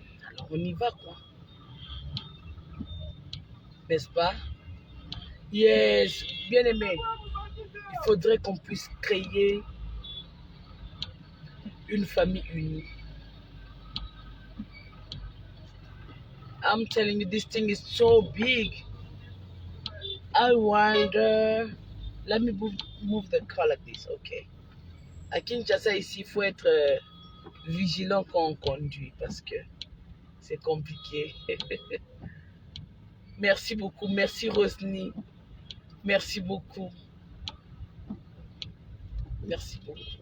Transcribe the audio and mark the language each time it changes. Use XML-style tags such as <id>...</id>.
<fr>Alors, on y va, quoi. N'est-ce pas? Yes, bien aimé. Il faudrait qu'on puisse créer une famille unie.</fr> <en>I'm telling you, this thing is so big. I wonder. Let me move the car like this, okay?</en> <fr>À Kinshasa, ici, il faut être vigilant quand on conduit parce que c'est compliqué. Merci beaucoup. Merci Rosny. Merci beaucoup. Merci beaucoup.</fr>